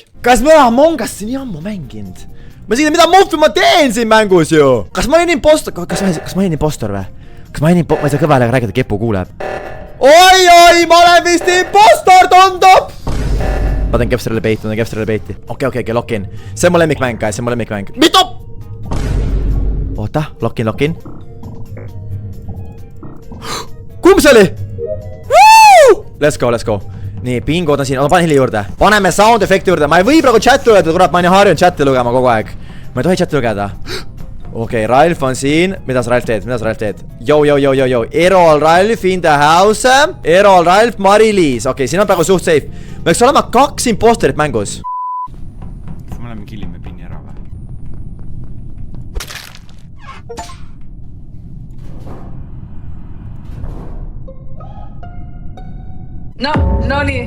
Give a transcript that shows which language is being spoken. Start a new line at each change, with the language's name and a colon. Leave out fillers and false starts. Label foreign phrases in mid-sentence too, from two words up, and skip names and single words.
Estonian: Kas me oleme Among Us'i nii ammu mänginud? Ma siin, mida muhvi ma teen siin mängus ju? Kas ma olin impostor? Kas ma olin impostor või? Kas ma ei saa kõvele rääkida, Kepu kuuleb. Oi, ma olen vist impostor, tundub! Ma teen Kepsterile beiti, Okei,
English: lock in.
Estonian: See on mu lemmikmäng, guys, see on mu lemmikmäng. Mitu! Oota,
English: lock in.
Estonian: Kumb see oli?
English: Let's go.
Estonian: Nii, pingod on siin, panen heli juurde. Paneme sound efekti juurde, ma ei või praegu chati lugeda, kurat, ma olen harjunud chati lugema kogu aeg. Ma ei tohi chati lugeda. Okei, Ralf on siin. Mida sa Ralf teed? Yo. Erol, Ralf
English: in the house.
Estonian: Erol, Ralf, Mari-Liis. Okei, siin on praegu suht safe. Võiks olema 2 imposterit mängus. Me oleme killime pinni ära või? No nii.